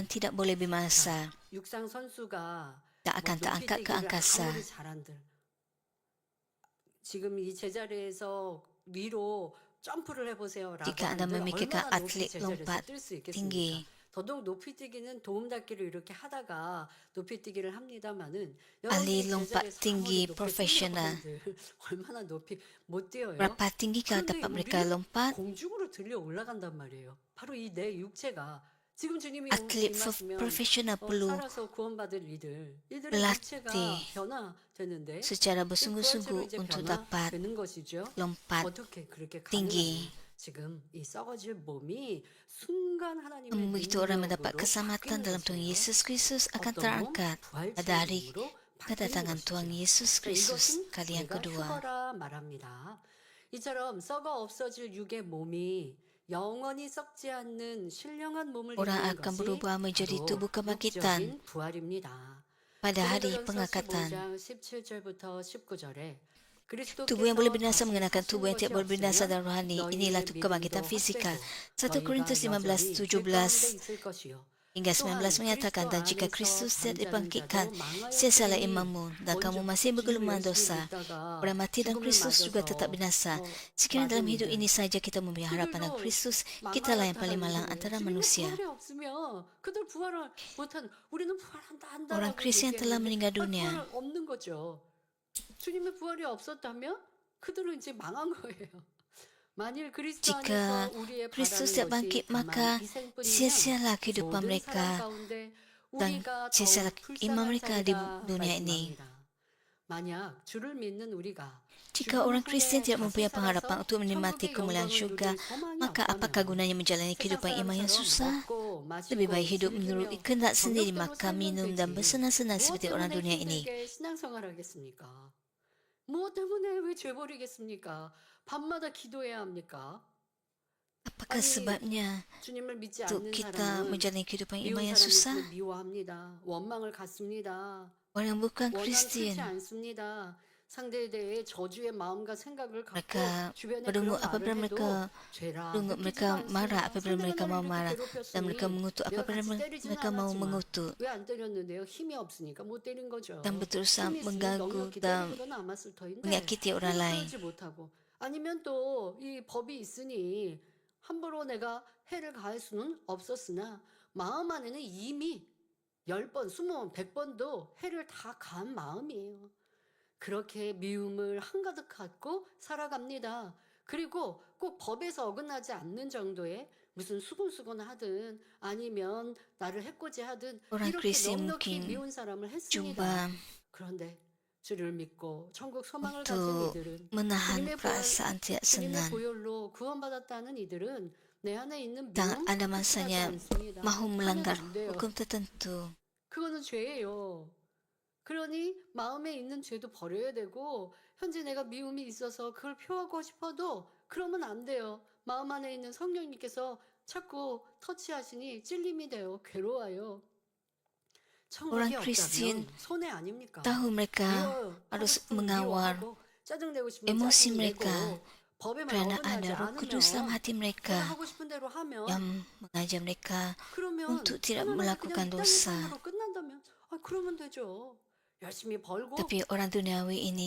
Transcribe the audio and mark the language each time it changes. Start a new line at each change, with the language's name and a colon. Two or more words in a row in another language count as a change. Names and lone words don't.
Malay: yang tidak boleh binasa,
Korean: 육상 선수가
Malay: tak
Korean: 뭐
Malay: akan
Korean: 높이
Malay: terangkat ke
Korean: 뛰기를
Malay: angkasa.
Korean: 아무리 잘한들 지금 이 제자리에서 위로 점프를 해보세요라고
Malay: Jika Anda
Korean: 하는데
Malay: memikirkan
Korean: 얼마나 높이
Malay: atlet
Korean: 제자리에서
Malay: lompat
Korean: 뛸 수 있겠습니까?
Malay: tinggi,
Korean: 더더욱 높이 뛰기는 도움닫기를 이렇게 하다가 높이 뛰기를 합니다마는
Malay: ahli
Korean: 여러분이
Malay: lompat
Korean: 제자리에서 아무리
Malay: tinggi
Korean: 높게
Malay: profesional,
Korean: 뛰려고 한들 얼마나 높이 못 뛰어요?
Malay: berapa tinggi kalau
Korean: 그런데
Malay: dapat mereka
Korean: 우리는
Malay: lompat?
Korean: 공중으로 들려 올라간단 말이에요. 바로 이 내 육체가 지금 주님이
Malay: Atlet
Korean: 임하시면
Malay: profesional perlu
Korean: 살아서 구원받을 이들의
Malay: berlatih
Korean: 육체가 변화되는데
Malay: secara
Korean: 이 부활체로
Malay: bersungguh-sungguh
Korean: 이제
Malay: untuk dapat
Korean: 변화되는 것이죠.
Malay: lompat
Korean: 어떻게 그렇게
Malay: tinggi.
Korean: 가능하냐? 지금 이 썩어질 몸이 순간 하나님의
Malay: Begitu orang mendapat
Korean: 능력으로
Malay: keselamatan
Korean: 바뀌는
Malay: dalam Tuhan
Korean: 것이에요.
Malay: Yesus Kristus akan
Korean: 어떤 몸?
Malay: terangkat
Korean: 부활체의
Malay: pada hari
Korean: 몸으로 바뀌는
Malay: kedatangan Tuhan
Korean: 것이죠.
Malay: Yesus Kristus
Korean: 이것은
Malay: kali yang
Korean: 우리가
Malay: kedua.
Korean: 휴거라 말합니다. 이처럼 썩어 없어질 육의 몸이 영원히 썩지 않는 신령한 몸을
Malay: Orang
Korean: 이루는
Malay: akan
Korean: 것이
Malay: berubah menjadi
Korean: 바로
Malay: tubuh kebangkitan
Korean: 육적인 부활입니다.
Malay: pada hari
Korean: 고린도전서
Malay: pengangkatan.
Korean: 15장 17절부터 19절에
Malay: Tubuh yang boleh binasa mengenakan tubuh yang tidak boleh binasa dan rohani. Inilah kebangkitan fizikal. 1 Korintus 15:17 hingga 19 menyatakan, dan jika Kristus tidak dibangkitkan, siasalah imanmu dan kamu masih bergelumang dosa. Orang mati dan Kristus juga tetap binasa. Sekiranya dalam hidup ini saja kita mempunyai harapan dan Kristus, kitalah yang paling malang antara manusia. Orang Kristen yang telah meninggal dunia,
Korean: 주님의 부활이 없었다면 그들은 이제 망한 거예요. 만일 그리스도
Malay: jika
Korean: 안에서 우리의
Malay: Kristus
Korean: 바라는
Malay: tidak bangkit,
Korean: 것이 다만
Malay: maka
Korean: 희생뿐이면
Malay: sia-sialah kehidupan
Korean: 모든
Malay: mereka
Korean: 사람 가운데
Malay: dan
Korean: 우리가
Malay: sia-sialah
Korean: 더욱
Malay: iman
Korean: 불쌍한
Malay: mereka di
Korean: 자리다
Malay: dunia ini.
Korean: 말씀합니다. 만약 주를 믿는 우리가
Malay: Jika orang Kristen tidak mempunyai pengharapan untuk menikmati kemuliaan syurga, maka apakah gunanya menjalani kehidupan iman yang susah? Lebih baik hidup menurut kehendak sendiri, makan, minum, dan bersenang-senang seperti orang dunia ini.
Korean: 신앙생활하겠습니까? 무엇 때문에 왜 죄버리겠습니까? 밤마다 기도해야 합니까?
Malay: Apakah sebabnya
Korean: 주님을 믿지
Malay: untuk
Korean: 않는
Malay: kita
Korean: 사람은
Malay: menjalani kehidupan
Korean: 미운
Malay: iman yang
Korean: 사람
Malay: susah?
Korean: 있으면 미워합니다. 원망을 갖습니다.
Malay: Orang yang bukan
Korean: 원망
Malay: Kristen,
Korean: 크지 않습니다. 상대에 대해 저주의 마음과 생각을 갖고
Malay: mereka
Korean: 주변에
Malay: berdengung
Korean: 그런
Malay: apabila
Korean: 말을
Malay: mereka
Korean: 해도 죄라
Malay: berdengung,
Korean: 느끼지도
Malay: mereka marah
Korean: 않습니다.
Malay: apabila mereka
Korean: 상대가
Malay: mau
Korean: 나를
Malay: marah,
Korean: 이렇게
Malay: dan mereka
Korean: 괴롭혔으니
Malay: mengutuk
Korean: 내가
Malay: apabila
Korean: 같이 때리지는
Malay: mereka mau
Korean: 않았지만
Malay: mengutuk
Korean: 왜 안 때렸는데요? 힘이 없으니까 못 때린 거죠.
Malay: dan berusaha
Korean: 힘이 있으면
Malay: mengganggu
Korean: 넉넉히
Malay: dan
Korean: 때리고도 남았을 터인데
Malay: menyakiti orang lain.
Korean: 그러지 못하고 아니면 또 이 법이 있으니 함부로 내가 해를 가할 수는 없었으나 마음 안에는 이미 10번, 20번, 100번도 해를 다 가한 마음이에요. 그렇게 미움을 한가득 갖고 살아갑니다. 그리고 꼭 법에서 어긋나지 않는 정도의 무슨 수군수군 하든 아니면 나를 해코지하든
Malay: Orang
Korean: 이렇게
Malay: Kristen
Korean: 넉넉히
Malay: mungkin
Korean: 미운 사람을 했습니다.
Malay: cuba
Korean: 그런데 주를 믿고 천국 소망을 가진
Malay: untuk
Korean: 이들은
Malay: menahan
Korean: 주님의
Malay: perasaan tidak
Korean: 주님의
Malay: senang.
Korean: 보혈로 구원받았다는 이들은 내 안에 있는
Malay: Dan
Korean: 미움
Malay: ada
Korean: 하지
Malay: masanya
Korean: 않습니다.
Malay: mahu
Korean: 하면
Malay: melanggar
Korean: 안 돼요.
Malay: hukum tertentu.
Korean: 그거는 죄예요. 그러니 마음에 있는 죄도 버려야 되고 현재 내가 미움이 있어서 그걸 표하고 싶어도 그러면 안 돼요. 마음 안에 있는 성령님께서 자꾸 터치하시니 찔림이 돼요. 괴로워요. 천국이
Malay: Orang Kristen
Korean: 없다면 손해 아닙니까?
Malay: tahu mereka
Korean: 미워요.
Malay: harus
Korean: 하고 싶으면
Malay: mengawal
Korean: 미워하고 짜증내고 싶으면
Malay: emosi
Korean: 짜증내고
Malay: mereka
Korean: 법에만
Malay: kerana
Korean: 어긋나지
Malay: ada Roh Kudus dalam
Korean: 않으면
Malay: hati
Korean: 내가
Malay: mereka
Korean: 하고 싶은 대로 하면
Malay: yang mengajar mereka
Korean: 그러면
Malay: untuk tidak
Korean: 편안하게
Malay: melakukan
Korean: 그냥 이 땅의
Malay: dosa.
Korean: 삶으로 끝난다면 그러면 되죠. 열심히 벌고
Malay: Tapi orang duniawi ini